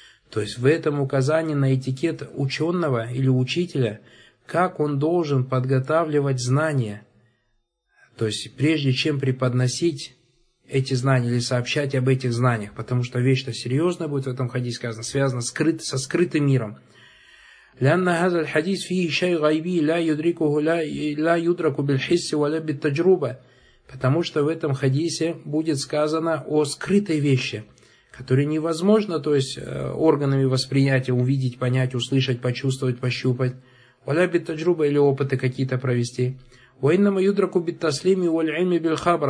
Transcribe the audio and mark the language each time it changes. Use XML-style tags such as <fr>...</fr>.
<ru>То есть в этом указании на этикет ученого или учителя, как он должен подготавливать знания, то есть прежде чем преподносить эти знания или сообщать об этих знаниях, потому что вещь-то серьезная будет в этом хадисе сказано, связана со скрытым миром.</ru> <ar>لأن هذا الحديث فيه شيء غيبي لا يدركه لا يدرك بالحس ولا بالتجربة.</ar> <ru>Потому что в этом хадисе будет сказано о скрытой вещи, которую невозможно, то есть органами восприятия увидеть, понять, услышать, почувствовать, пощупать.</ru> <ar>Валя бит таджруба</ar> <ru>или опыты какие-то провести.</ru> <ar>Ваинна маюдраку бит таслими валь ильми бил хабр.</ar>